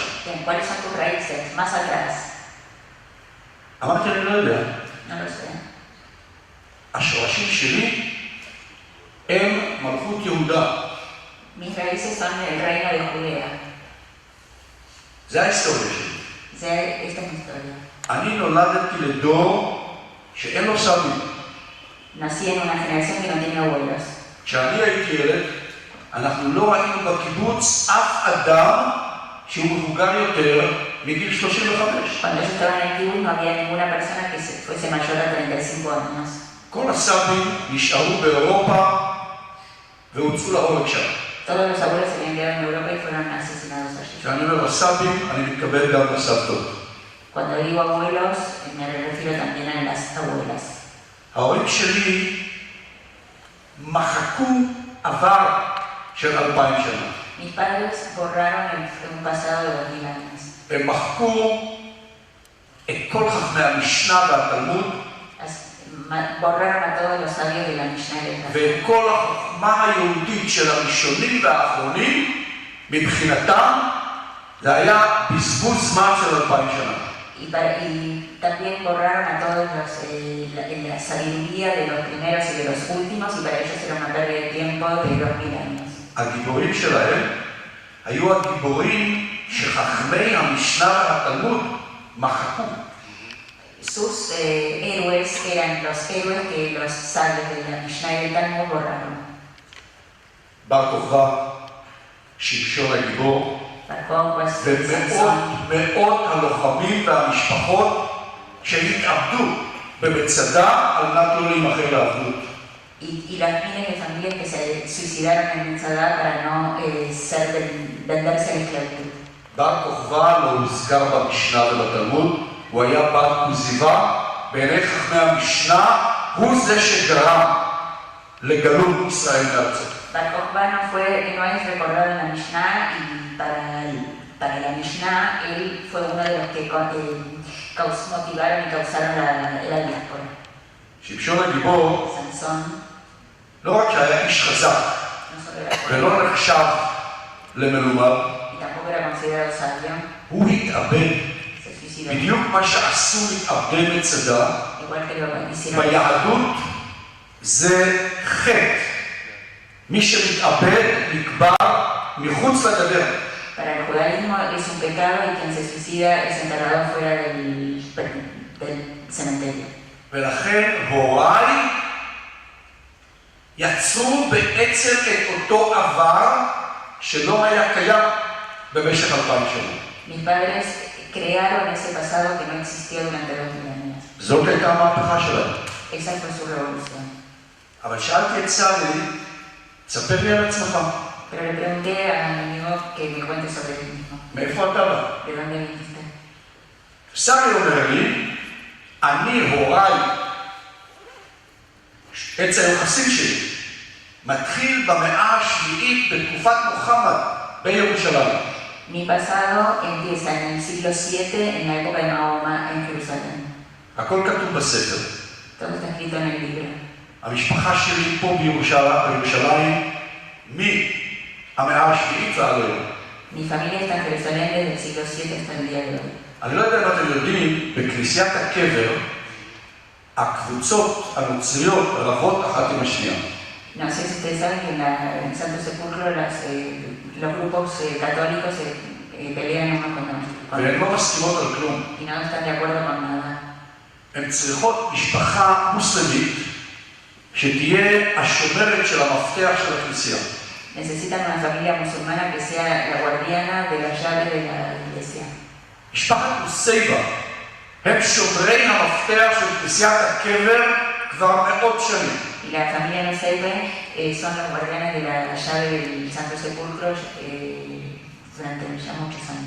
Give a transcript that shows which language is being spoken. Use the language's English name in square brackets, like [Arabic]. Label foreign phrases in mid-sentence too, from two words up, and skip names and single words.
[Spanish] Bien, ¿cuáles son tus raíces? Más atrás. [Hebrew] אמרתי, אני לא יודע. [Spanish] No lo sé. [Hebrew] השורשים שלי הם מלכות יהודה. [Spanish] Mis raíces son el reino de Judea. [Hebrew] זה ההיסטוריה שלי. [Spanish] Esta es mi historia. [Hebrew] אני נולדתי לדור שאין לו סבים. [Spanish] Nací en una generación que no tiene abuelos. [Hebrew] כשאני הייתי ילד, אנחנו לא ראינו בקיבוץ אף אדם שהוא מבוגר יותר מגיל 35. [Spanish] Cuando yo estaba en el kibbutz no había ninguna persona que fuese mayor a 35 años. [Hebrew] כל הסבים נשארו באירופה והוצאו להורג שם. [Spanish] Todos los abuelos se habían quedado en Europa y fueron asesinados allí. [Hebrew] כשאני אומר הסבים, אני מתכוון גם לסבתות. [Spanish] Cuando digo abuelos, me refiero también a las abuelas. [Hebrew] ההורים שלי מחקו עבר של 2000 שנה. [Spanish] Mis padres borraron un pasado de 2000 años. [Hebrew] הם מחקו את כל חכמי המשנה והתלמוד [Spanish] Borraron a todos los sabios de la Mishnah y del Talmud. [Hebrew] ואת כל החוכמה היהודית של הראשונים והאחרונים, מבחינתם זה היה בזבוז זמן של 2000 שנה. [Spanish] Y también borraron a todos la sabiduría de los primeros y de los últimos, y para ellos era una pérdida de tiempo de 2000 años. [Hebrew] הגיבורים שלהם היו הגיבורים שחכמי המשנה והתלמוד מחקו. [Spanish] Sus héroes eran los héroes que los sabios de la Mishnah y del Talmud borraron. [Hebrew] בר כוכבא, שמשון הגיבור, ומאות הלוחמים והמשפחות שהתאבדו במצדה על מנת לא להימכר לעבדות. [Spanish] Y las miles de familias que se suicidaron en Metzadá para no venderse a la esclavitud. [Hebrew] בר כוכבא לא הוזכר במשנה ובתלמוד, הוא היה בר כוזיבא, בעיני חכמי המשנה הוא זה שגרם לגלות ישראל מארצות. [Spanish] Bar Kokhba no es recordado en la Mishnah y para la Mishnah, él fue uno de los que motivaron y causaron la diáspora. [Hebrew] שמשון הגיבור [Spanish] Sansón [Hebrew] לא רק שהיה איש חזק [Spanish] no solo era fuerte, [Hebrew] ולא נחשב למלומד, [Spanish] y tampoco era considerado sabio, [Hebrew] הוא התאבד. [Spanish] se suicidó. [Hebrew] בדיוק מה שעשו להתאבדי מצדה, [Spanish] Igual que lo hicieron. [Hebrew] ביהדות זה חטא. מי שמתאבד נקבר מחוץ לגדר. [Spanish] Para el judaísmo es un pecado y quien se suicida es enterrado fuera del cementerio. [Hebrew] ולכן הוריי יצרו בעצם את אותו עבר שלא היה קיים במשך 2000 שנה. [Spanish] Mis padres crearon ese pasado que no existió durante 2000 años. [Hebrew] זאת הייתה המהפכה שלהם. [Spanish] Esa fue su revolución. [Hebrew] אבל שאלתי את סלי, תספר לי על עצמך. [Spanish] Pero le pregunté a mi amigo que me cuente sobre él mismo. [Hebrew] מאיפה אתה בא? [Spanish] ¿De dónde viniste? [Hebrew] סלי אומר לי, אני הוריי, עץ היוחסין שלי, מתחיל במאה השביעית בתקופת מוחמד בירושלים. [Spanish] Mi pasado empieza en el siglo VII, en la época de Mahoma, en Jerusalén. [Hebrew] הכל כתוב בספר. [Spanish] Todo está escrito en el libro. [Hebrew] המשפחה שלי פה בירושלים, מהמאה השביעית ועד היום. [Spanish] Mi familia está en Jerusalén desde el siglo VII hasta el día de hoy. [Hebrew] אני לא יודע אם אתם יודעים, בכנסיית הקבר, הקבוצות הנוצריות רבות אחת עם השנייה. [Spanish] No sé si ustedes saben que en el Santo Sepulcro los grupos católicos pelean unos con otros. [Hebrew] והן לא מסכימות על כלום. [Spanish] Y no están de acuerdo con nada. [Hebrew] הן צריכות משפחה מוסלמית שתהיה השומרת של המפתח של הכנסייה. [Spanish] Necesitan una familia musulmana que sea la guardiana de la llave de la iglesia. [Hebrew] משפחת מוסייבה הם שומרי המפתח של כנסיית הקבר כבר מאות שנים. [Spanish] Y la familia Nuseibe son los guardianes de la llave del Santo Sepulcro durante ya muchos años.